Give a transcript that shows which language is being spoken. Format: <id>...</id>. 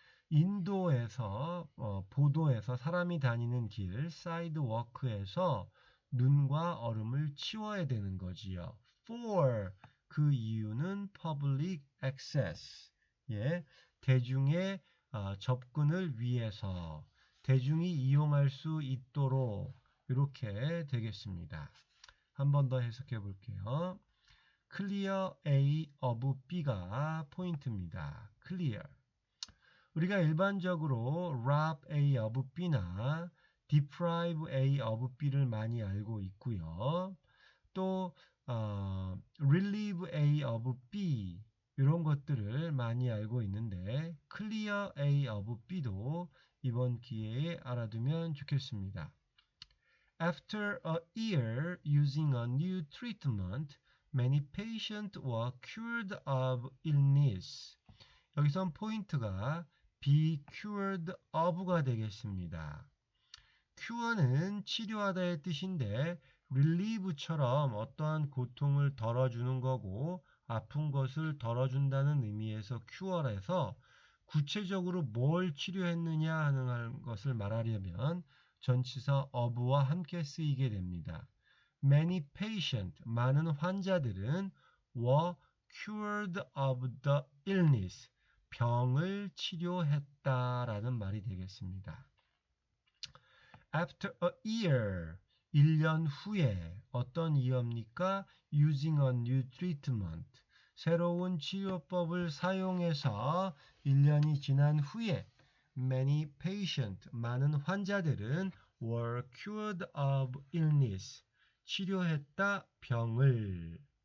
<ko>인도에서 보도에서 사람이 다니는 길 사이드워크에서 눈과 얼음을 치워야 되는 거지요. For 그 이유는</ko> <en>public access,</en> <ko>예, 대중의 접근을 위해서 대중이 이용할 수 있도록 이렇게 되겠습니다. 한 번 더 해석해 볼게요.</ko> <en>clear A of B</en> <ko>가 포인트입니다. clear. 우리가 일반적으로</ko> <en>rob A of B</en> <ko>나</ko> <en>deprive A of B</en> <ko>를 많이 알고 있고요. 또</ko> <en>relieve A of B</en> <ko>이런 것들을 많이 알고 있는데</ko> <en>clear A of B</en> <ko>도 이번 기회에 알아두면 좋겠습니다.</ko> <en>After a year using a new treatment, many patients were cured of illness.</en> <ko>여기선 포인트가</ko> <en>be cured of</en> <ko>가 되겠습니다. cure는 치료하다의 뜻인데 relieve처럼 어떠한 고통을 덜어주는 거고 아픈 것을 덜어준다는 의미에서 cure에서 구체적으로 뭘 치료했느냐 하는 것을 말하려면 전치사 of와 함께 쓰이게 됩니다.</ko> <en>Many patient,</en> <ko>많은 환자들은</ko> <en>were cured of the illness,</en> <ko>병을 치료했다라는 말이 되겠습니다.</ko> <en>After a year,</en> <ko>1년 후에 어떤 이유입니까?</ko> <en>Using a new treatment,</en> <ko>새로운 치료법을 사용해서 1년이 지난 후에</ko> <en>many patient,</en> <ko>많은 환자들은</ko> <en>were cured of illness,</en> <ko>치료했다 병을.</ko>